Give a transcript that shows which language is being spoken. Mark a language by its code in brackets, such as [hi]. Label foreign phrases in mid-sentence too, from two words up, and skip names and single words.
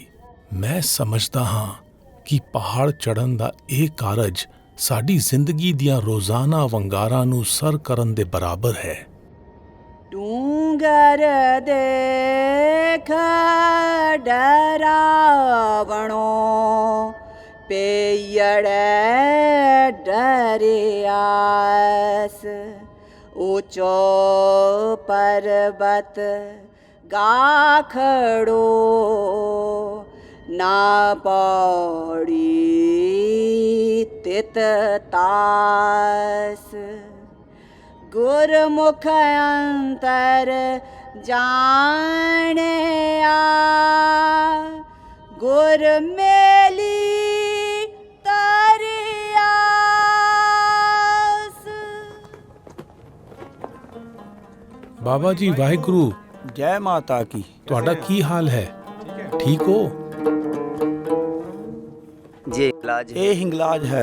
[pa] ਮੈਂ ਸਮਝਦਾ ਹਾਂ ਕਿ ਪਹਾੜ ਚੜ੍ਹਨ ਦਾ ਇਹ ਕਾਰਜ ਸਾਡੀ ਜ਼ਿੰਦਗੀ ਦੀਆਂ ਰੋਜ਼ਾਨਾ ਵੰਗਾਰਾਂ ਨੂੰ ਸਰ ਕਰਨ ਦੇ ਬਰਾਬਰ ਹੈ। ਡੂੰਗਰ ਦੇਖ ਡਰਾਵਣੋ ਪੇਯੜੈ ਡਰਿਆਸ ਊਂਚੋ ਪਰਬਤ ਗਾਖੜੋ ਨਾ ਪੌੜੀ ਤਿਤ ਤਾਸ ਗੁਰਮੁਖ ਅੰਤਰ ਜਾਣੇ ਗੁਰ ਮੇਲੀ ਬਾਬਾ ਜੀ ਵਾਹਿਗੁਰੂ। [hi] ਜੈ ਮਾਤਾ ਕੀ। [pa] ਤੁਹਾਡਾ ਕੀ ਹਾਲ ਹੈ? ਠੀਕ ਹੋ? ਇਹ ਹਿੰਗਲਾਜ ਹੈ।